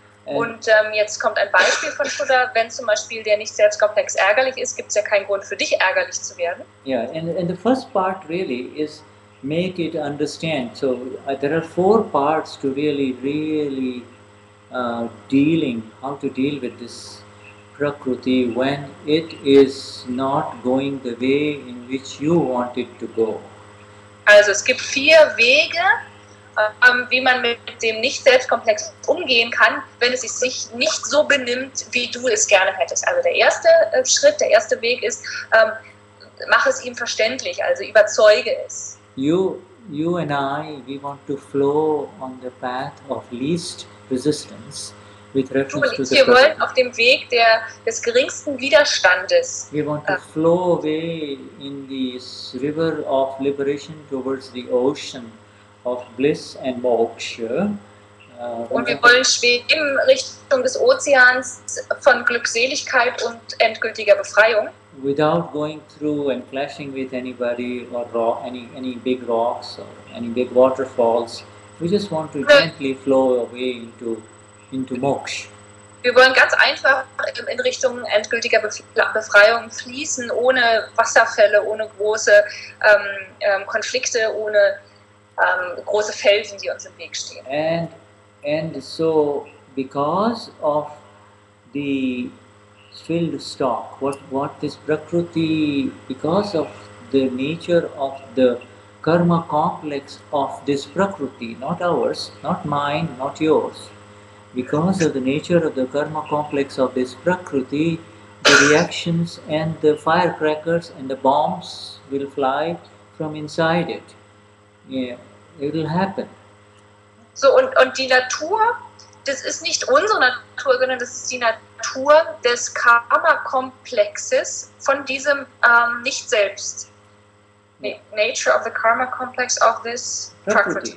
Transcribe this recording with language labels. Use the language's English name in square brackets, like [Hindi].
[German] Und jetzt kommt ein Beispiel von Shuddha, wenn zum Beispiel der Nicht-Selbst-Komplex ärgerlich ist, gibt es ja keinen Grund für dich ärgerlich zu werden. [English] Yeah, and the first part really is make it understand. So there are 4 parts to really how to deal with this Prakruti when it is not going the way in which you want it to go. [German] Also es gibt 4 Wege, wie man mit dem Nicht-Selbst-Komplex umgehen kann, wenn es sich nicht so benimmt, wie du es gerne hättest. Also der erste Schritt, der erste Weg ist, mach es ihm verständlich, also überzeuge es. [English] You and I, we want to flow on the path of least resistance with reference to the [German] Wir wollen auf dem Weg des geringsten Widerstandes. [English] We want to flow away in this river of liberation towards the ocean of bliss and moksha. [German] Und wir wollen schweben Richtung des Ozeans von Glückseligkeit und endgültiger Befreiung. [English] Without going through and clashing with anybody or any big rocks or any big waterfalls. We just want to gently flow away into moksha. [German] Wir wollen ganz einfach in Richtung endgültiger Befreiung fließen, ohne Wasserfälle, ohne große Konflikte, ohne große Felsen, die uns im Weg stehen. [English] And so because of the filled stock. What this Prakruti, because of the nature of the karma complex of this Prakruti, not ours, not mine, not yours, because of the nature of the karma complex of this Prakruti, the reactions and the firecrackers and the bombs will fly from inside it. Yeah, it will happen. [German] So, und die Natur, das ist nicht unsere Natur, sondern das ist die Natur des Karma-Komplexes von diesem Nicht-Selbst. [English] Nature of the Karma Complex of this Prakruti.